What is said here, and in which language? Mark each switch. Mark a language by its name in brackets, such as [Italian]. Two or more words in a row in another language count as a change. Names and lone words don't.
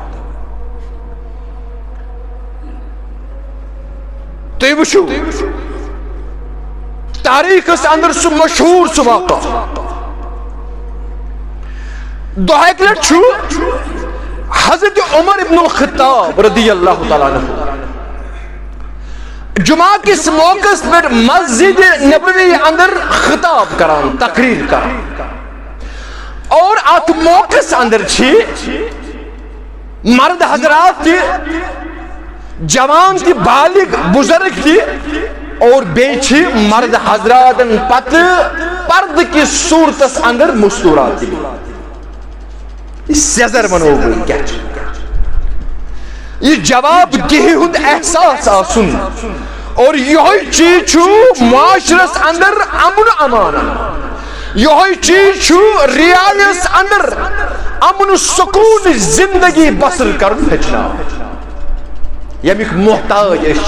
[Kashmiri] تُہۍ وٕچھِو تاریخس اندر سُہ مشہوٗر سُہ واقعہ دۄہٕکۍ لٹہِ چھُ حضرت عمر ابن الخطاب [Arabic] رضی اللہ تعالیٰ عنہ [Kashmiri] جمعہ کس موقع پہ مسجد نبوی اندر خطاب کران تقریر کران اور ات موقع اندر مرد حضرات تہِ جوان تہِ بالغ بزرگ تہِ اور بیٚیہِ مرد حضراتن پتہٕ پردٕ کِس صوٗرتس اندر مستوٗرات تہِ سیزر ونو بہٕ کیٛاہ چھُ یہ جواب دہی ہند احساس آسن اور یہ چیز چھُ معاشرس اندر امن امان یہ چیز چھُ رعایس اندر امن سکون زندگی بسر کرن ہچنا یمیک محتاج